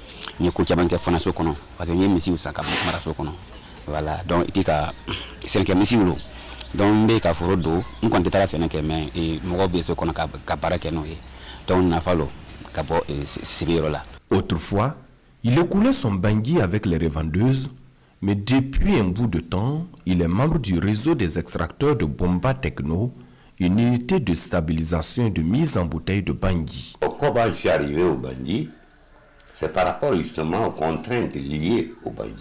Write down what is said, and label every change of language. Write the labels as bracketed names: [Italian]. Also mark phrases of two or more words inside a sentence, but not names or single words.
[Bambara] ni ko caman kɛ fanaso kɔnɔ [French] parce que [Bambara] ni misiw san ka maraso kɔnɔ [French] voilà donc et puis [Bambara] ka sɛnɛkɛ misiw lo donc n bɛ ka foro don n kɔni tɛ taara sɛnɛ kɛ mais mɔgɔw bɛ so kɔnɔ ka baara kɛ n'o ye donc nafa lo ka bɔ sibiyɔrɔ la. [French] Autrefois, il écoulait son bangui avec les revendeuses, mais depuis un bout de temps, il est membre du réseau des extracteurs de Bomba Techno, une unité de stabilisation et de mise en bouteille de bangui. Comment je suis arrivé au bangui, c'est par rapport justement aux contraintes liées au bangui.